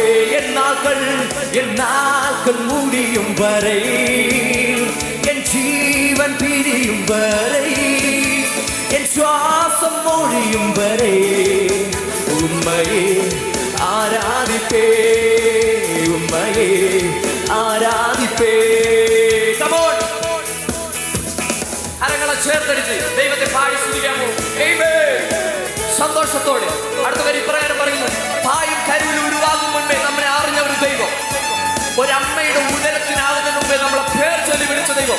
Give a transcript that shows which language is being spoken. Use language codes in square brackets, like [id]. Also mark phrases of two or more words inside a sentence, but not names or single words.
[ta] என் நாட்கள் முடியும் வரை என் ஜீவன் பிரியும் வரை என் சுவாசம் முடியும் வரை உம்மையே ஆராதிப்பே உம்மையே ആരാധിപ്പേ. [ml] കരങ്ങളെ ചേർത്തടിച്ച് ദൈവത്തെ പാടി സ്തുതിക്കാമോ? ആമേൻ. സന്തോഷത്തോടെ അടുത്ത വരി പ്രകാരം പറയുന്നു, [ta] தாயும் கருவில் உருவாகும் முன்பே [ml] നമ്മളെ അറിഞ്ഞ ഒരു ദൈവം, ഒരമ്മയുടെ ഉദരത്തിനാകുന്നതിന് മുമ്പേ നമ്മളെ പേർ ചൊല്ലി വിളിച്ച ദൈവം.